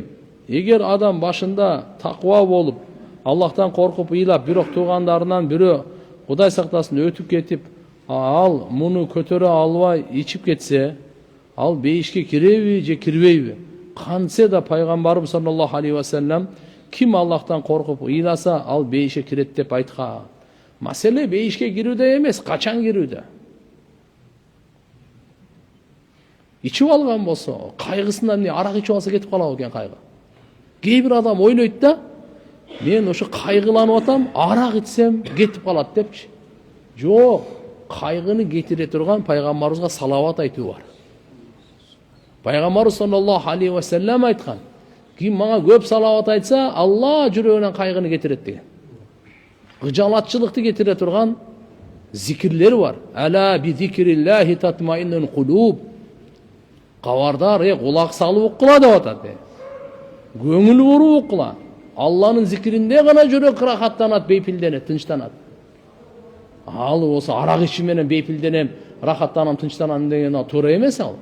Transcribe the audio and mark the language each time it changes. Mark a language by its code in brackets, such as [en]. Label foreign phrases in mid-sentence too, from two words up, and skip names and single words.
[ky] Эгер адам башында таква болуп, Аллахтан коркуп ыйлап, бирок туугандарынан бирөө Кудай сактасын өтүп кетип, ал муну көтөрө албай ичип кетсе, ал бейишке киреби же кирбейби? Кантсе да пайгамбарыбыз [ar] صلى الله عليه وسلم [ky] ким Аллахтан коркуп ыйласа, ал бейишке кирет деп айткан. Маселе бейишке кирүүдө эмес, качан кирүүдө. Ичип алган болсо, кайгысынан арак ичип алса кетип калабы экен кайгы. Кээ бир адам ойлойт да, мен ошо кайгыланып атам, арак ичсем кетип калат депчи. Жок, кайгыны кетире турган пайгамбарыбызга салават айтуу бар. Пайгамбарыбыз [ar] صلى الله عليه وسلم [ky] айткан: ким мага көп салават айтса, Алла жүрөгүнөн кайгыны кетирет деген. Кыжалатчылыкты кетире турган зикирлер бар. [ar] ألا بذكر الله تطمئن القلوب. [ky] Кабардар, кулак салып уккыла деп атат. Көңүл буруп уккыла. Алланын зикиринде гана жүрөк рахаттанат, бейпилденет, тынчтанат. Ал болсо арак ичүү менен бейпилденем, рахаттанам, тынчтанам деген туура эмес ал.